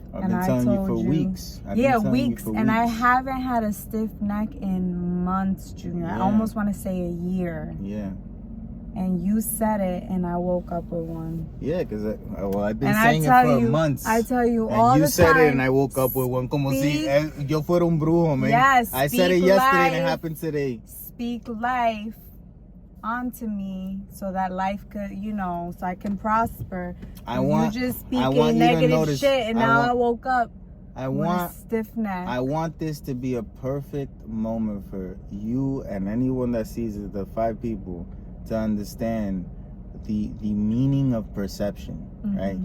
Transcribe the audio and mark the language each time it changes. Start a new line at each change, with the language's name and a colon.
English: I've been telling you for weeks. Weeks. And I haven't had a stiff neck in months, Junior. I almost want to say a year. Yeah. And you said it, and I woke up with one. Yeah, because I've been saying it for months. I tell you all the time. And you said it, and I woke up with one.
Spanish: Como si yo fuera un brujo, man.
English: Yes, I said it yesterday, and it happened today. Speak life onto me so that life could, so I can prosper. You just speaking negative shit, and now I woke up with a stiff neck. I want this to be a perfect moment for you and anyone that sees it, the 5 people, to understand the meaning of perception, right?